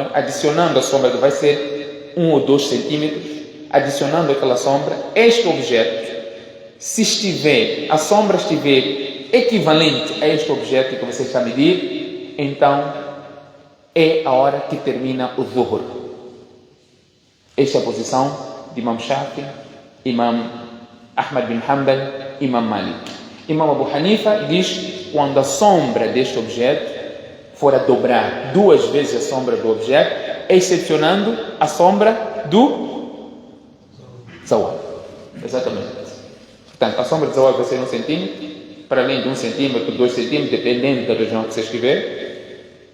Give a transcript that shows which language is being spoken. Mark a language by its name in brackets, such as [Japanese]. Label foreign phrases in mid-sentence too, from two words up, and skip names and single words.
[Portuguese] Adicionando a sombra, vai ser 1 ou 2 centímetros, adicionando aquela sombra, este objeto, se a sombra estiver equivalente a este objeto que você está a medir, então é a hora que termina o Dhuhr. Esta é a posição de Imam Shafi, Imam Ahmad bin Hanbal, Imam Malik. Imam Abu Hanifa diz quando a sombra deste objeto for a dobrar 2 vezes a sombra do objeto, excepcionando a sombra do Zawal. Exatamente. Portanto, a sombra do Zawal vai ser 1 centímetro, para além de 1 centímetro, 2 centímetros, dependendo da região que você estiver.